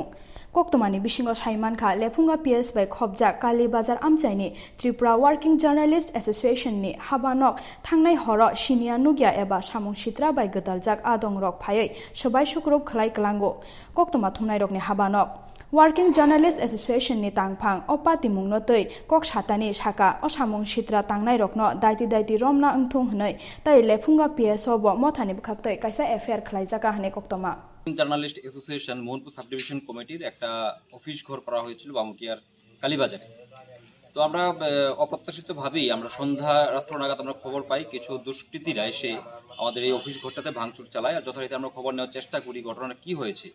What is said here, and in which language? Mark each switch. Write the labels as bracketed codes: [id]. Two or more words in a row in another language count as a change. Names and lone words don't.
[trp] Koktwma ni bisingo saimankha lephunga PS by khobjak Kali Bazar amchaini TRIPURA Working Journalist Association ni habanok thangnai horo sinia nugya eba samung sitra by gdaljak adong rok phaioi sobai sukrup khlai klango. Koktwma thumnai rokni habanok Working Journalist Association ni tangphang opati mungno tei kok satani saka osamung sitra tangnai rokno daiti romna angthung hnai tai lephunga PSO bo mothani bukhaktei kaisa affair khlaijaka hne Koktwma [bn] জার্নালিস্ট অ্যাসোসিয়েশন মোহনপুর সাব ডিভিশন কমিটির একটা অফিস ঘর করা হয়েছিল বামুটিয়ার কালীবাজারে। তো আমরা অপ্রত্যাশিতভাবেই আমরা সন্ধ্যা রাত্র নাগাদ আমরা খবর পাই কিছু দুষ্কৃতীরা এসে আমাদের এই অফিস ঘরটাতে ভাঙচুর চালায়, আর যথারীতি আমরা খবর নেওয়ার চেষ্টা করি ঘটনাটা কি হয়েছে।